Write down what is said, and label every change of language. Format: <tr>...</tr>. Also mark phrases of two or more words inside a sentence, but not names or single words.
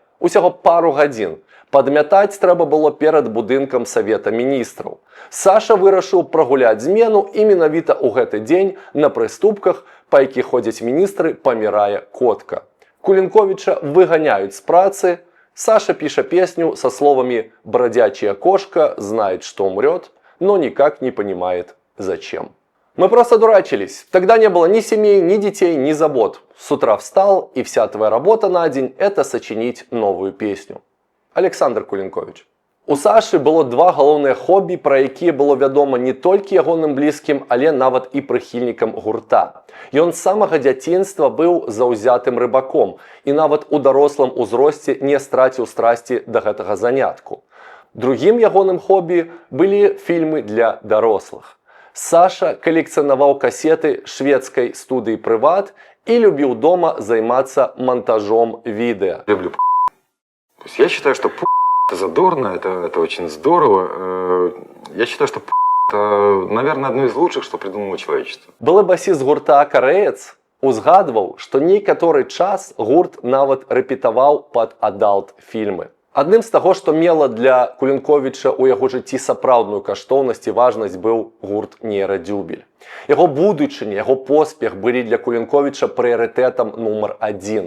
<be>Усяго пару гадзін. Падмятаць трэба было перад будынкам Савета міністраў. Саша вырашыў прагуляць змену, і менавіта ў гэты дзень на прыступках, па якіх ходзяць міністры, памірае котка. Кулінковіча выганяюць з працы. Саша піша песню</be> <ru>со словами «Бродячая кошка знает, что умрет, но никак не понимает, зачем». Мы просто дурачились. Тогда не было ни семей, ни детей, ни забот. С утра встал, и вся твоя работа на день – это сочинить новую песню.</ru> <be>Александр Кулінкович. У Сашы было 2 галоўныя хобі, пра якія было вядома не толькі ягоным блізкім, але нават і прыхільнікам гурта. Ён з самага дзяцінства быў заўзятым рыбаком і нават у дарослым узросце не страціў страсці да гэтага занятку. Другім ягоным хобі былі фільмы для дарослых. Саша калекцыянаваў касеты шведскай студыі «Прыват» і любіў дома займацца монтажом відэа.</be> <ru>Люблю То есть я считаю, что это задорно, это очень здорово. Я считаю, что это, наверное, одно из лучших, что придумало человечество.</ru> <be>Былы басіст гурта «Карэец» узгадваў, што некаторы час гурт нават рэпетаваў пад адалт-фільмы. Адным з таго, што мела для Кулінковіча ў яго жыцці сапраўдную каштоўнасць і важнасць, быў гурт «Нейрадзюбель». Яго будучыня, яго поспех былі для Кулінковіча прыярытэтам нумар 1.</be>